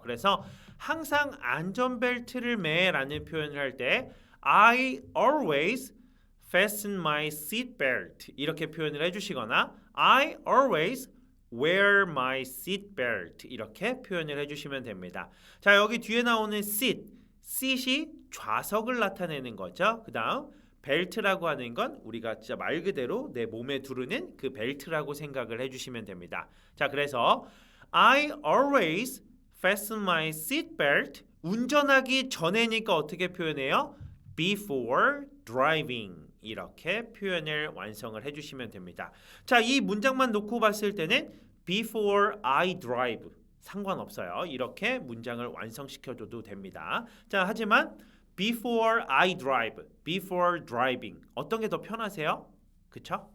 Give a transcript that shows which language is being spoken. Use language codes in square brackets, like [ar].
[ko] 그래서 항상 안전벨트를 매라는 표현을 할 때 [en] I always fasten my seat belt [ko] 이렇게 표현을 해주시거나 [en] I always wear my seat belt [ko] 이렇게 표현을 해주시면 됩니다. 자, 여기 뒤에 나오는 seat이 좌석을 나타내는 거죠. 그 다음 벨트라고 하는 건 우리가 진짜 말 그대로 내 몸에 두르는 그 벨트라고 생각을 해주시면 됩니다. 자, 그래서 [en] I always fasten my seat belt. [ko] 운전하기 전에니까 어떻게 표현해요? [en] Before driving [ko] 이렇게 표현을 완성을 해주시면 됩니다. 자, 이 문장만 놓고 봤을 때는 [en] before I drive [ko] 상관없어요. 이렇게 문장을 완성시켜줘도 됩니다. 자, 하지만 [en] before I drive, before driving [ko] 어떤 게 더 편하세요? 그쵸?